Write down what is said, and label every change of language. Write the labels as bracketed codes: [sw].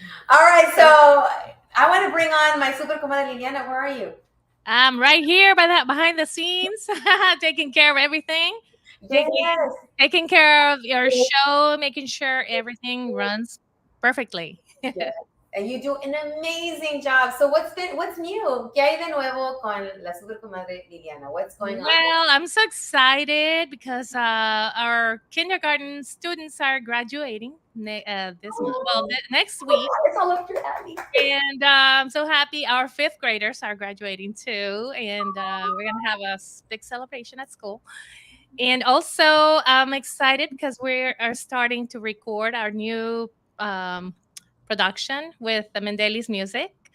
[en] All right, so I want to bring on my super comadre Liliana. Where are you? I'm right here behind the scenes, taking care of everything. Yes. Taking care of your show, making sure everything runs perfectly. Yes. And you do an amazing job. So what's new? [es] ¿Qué hay de nuevo con la super comadre Liliana? [en] What's going on? Well, I'm so excited because our kindergarten students are graduating this month. Well, next week. It's all up your alley. And I'm so happy our fifth graders are graduating too. And we're going to have a big celebration at school. And also, I'm excited because we are starting to record our new production with the Mendelis Music.